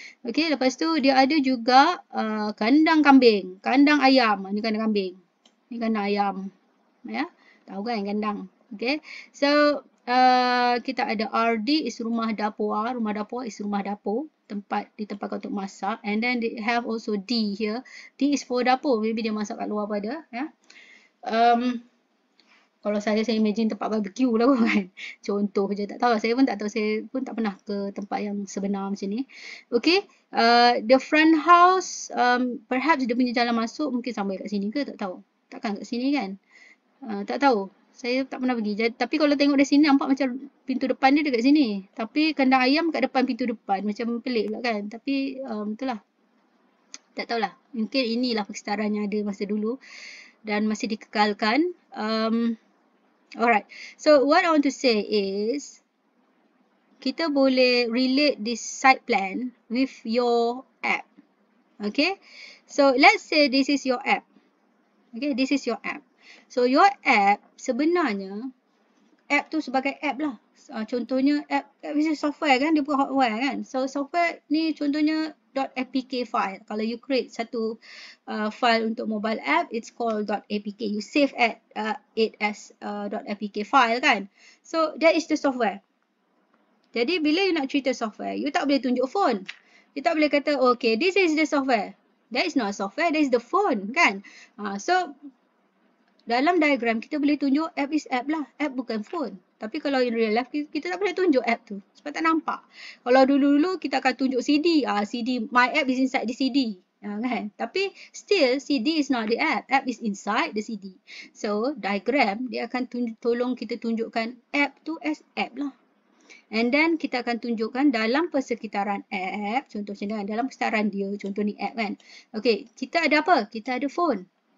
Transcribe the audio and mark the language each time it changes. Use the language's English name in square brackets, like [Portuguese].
[Malay] Okay, lepas tu dia ada juga kandang kambing, kandang ayam. Ni kandang kambing, ni kandang ayam, tahu kan kandang. Okay, so kita ada RD is rumah dapur. Rumah dapur is rumah dapur, tempat ditempatkan untuk masak. [English] And then they have also D here. [Malay] D is for dapur. Maybe dia masak kat luar pada. Kalau saya imagine tempat barbecue lah kan. Contoh je, tak tahu. Saya pun tak tahu. Saya pun tak pernah ke tempat yang sebenar macam ni. Okay. [English] The front house, perhaps [Malay] dia punya jalan masuk mungkin sampai kat sini ke, tak tahu. Takkan kat sini kan. Tak tahu. Saya tak pernah pergi. Tapi kalau tengok dari sini nampak macam pintu depan dia dekat sini. Tapi kandang ayam kat depan pintu depan. Macam pelik pula kan. Tapi itulah. Tak tahulah. Mungkin inilah persekitaran yang ada masa dulu. Dan masih dikekalkan. [English] Alright. So what I want to say is, [Malay] kita boleh relate [English] this site plan with your app. Okay, so let's say this is your app. Okay, this is your app. So your app sebenarnya, app tu sebagai app lah. [Malay] Contohnya app is software kan, dia bukan hardware kan. So software ni contohnya .apk file. [English] Kalau you create satu file untuk mobile app, it's called .apk. You save it as .apk file kan. So that is the software. [Malay] Jadi bila you nak cerita software, you tak boleh tunjuk phone. You tak boleh kata, [English] okay, this is the software. That is not software, that is the phone kan. [Malay] So dalam diagram kita boleh tunjuk app is app lah. App bukan phone. Tapi kalau in real life, kita tak boleh tunjuk app tu. Sebab tak nampak. Kalau dulu-dulu kita akan tunjuk CD. [English] CD, my app is inside the CD. Kan? Tapi still, CD is not the app. App is inside the CD. So, diagram, [Malay] dia akan tolong kita tunjukkan [English] app tu as app lah. [Malay] And then, kita akan tunjukkan dalam persekitaran app. Contohnya dalam persekitaran dia. Contoh ni app kan. Okay, kita ada apa? Kita ada phone.